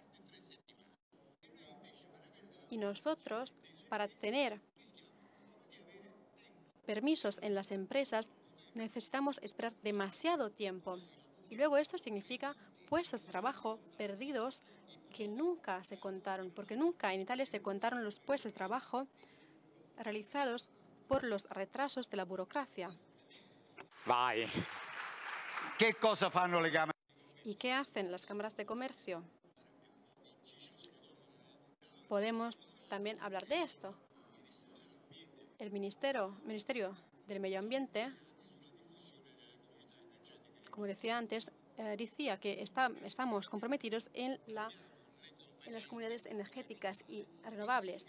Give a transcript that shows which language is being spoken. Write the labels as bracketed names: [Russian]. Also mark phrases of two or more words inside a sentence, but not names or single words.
[Spanish] Y nosotros, para tener permisos en las empresas, necesitamos esperar demasiado tiempo. Y luego esto significa puestos de trabajo perdidos que nunca se contaron, porque nunca en Italia se contaron los puestos de trabajo realizados por los retrasos de la burocracia. [Italian] Vai. Che cosa fanno le Camere? [Spanish] ¿Y qué hacen las cámaras de comercio? Podemos también hablar de esto. El Ministerio del Medio Ambiente, como decía antes, decía que estamos comprometidos en las comunidades energéticas y renovables.